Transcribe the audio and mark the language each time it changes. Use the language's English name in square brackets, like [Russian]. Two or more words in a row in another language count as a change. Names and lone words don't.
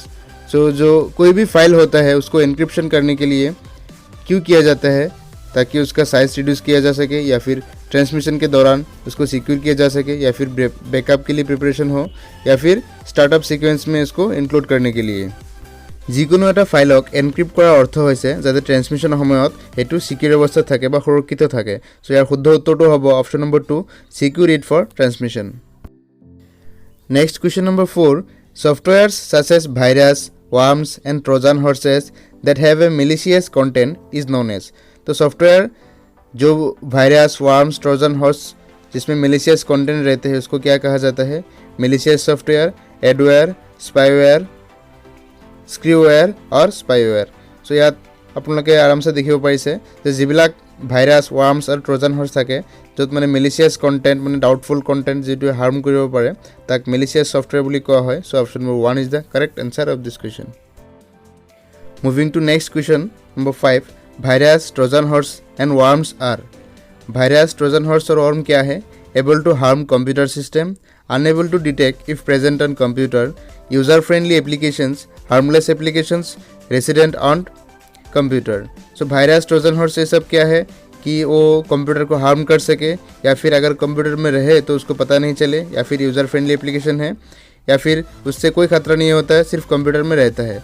[Hindi] सो जो कोई भी फाइल होता है उसको एनक्रिप्शन करने के लिए क्यों किया जाता है? ताकि उसका साइज रिड्यूस किया जा सके, या फिर ट्रांसमिशन के दौरान उसको सिक्योर किया जा सके, या फिर बैकअप के लिए प्रिपरेशन हो, या फिर [English] startup sequence [Hindi] में इसको इनक्लूड करने के लिए। [Assamese] যিকোনো এটা ফাইলক এনক্ৰিপ্ট কৰাৰ অৰ্থ হৈছে যাতে ট্ৰান্সমিশ্যনৰ সময়ত সেইটো সিকিউৰ অৱস্থাত থাকে বা সুৰক্ষিত থাকে। সো ইয়াৰ শুদ্ধ উত্তৰটো হ'ব [English] option number 2 secure it for transmission. Next question number 4, softwares such as ভাইৰাছ, worms and trojan horses that have a malicious content is known as। [Hindi] तो सॉफ्टवेयर जो वायरस, वर्म्स, [English] Trojan horse [Hindi] जिसमें [English] malicious content [Hindi] रहते हैं उसको क्या कहा जाता है? [English] Malicious software, adware, spyware, scareware और स्पाईवेयर। [Assamese] सो ইয়াত আপোনালোকে আৰামছে দেখিব পাৰিছে যে যিবিলাক ভাইৰাছ, ৱাৰ্মছ আৰু [English] Trojan horse [Assamese] থাকে য'ত মানে [English] malicious content, [Assamese] মানে [English] doubtful content [Assamese] যিটোৱে হাৰ্ম কৰিব পাৰে তাক [English] malicious software [Assamese] বুলি কোৱা হয়। [English] So option number 1 is the correct answer of this question. Moving to next question number 5, Virus, Trojan horse and worms are. [Hindi] वायरस, ट्रोजन हॉर्स और वर्म क्या है? [English] Able to harm computer system, unable to detect if present on computer, user friendly applications, harmless applications, resident on computer, यूजर फ्रेंडली एप्लीकेशंस, हार्मलेस एप्लीकेशंस, रेसिडेंट ऑन कंप्यूटर। [Hindi] सो वायरस, ट्रोजन हॉर्स ये सब क्या है कि वो कंप्यूटर को हार्म कर सके, या फिर अगर कंप्यूटर में रहे तो उसको पता नहीं चले, या फिर [English] user friendly application [Hindi] है, या फिर उससे कोई खतरा नहीं होता है, सिर्फ कंप्यूटर में रहता है।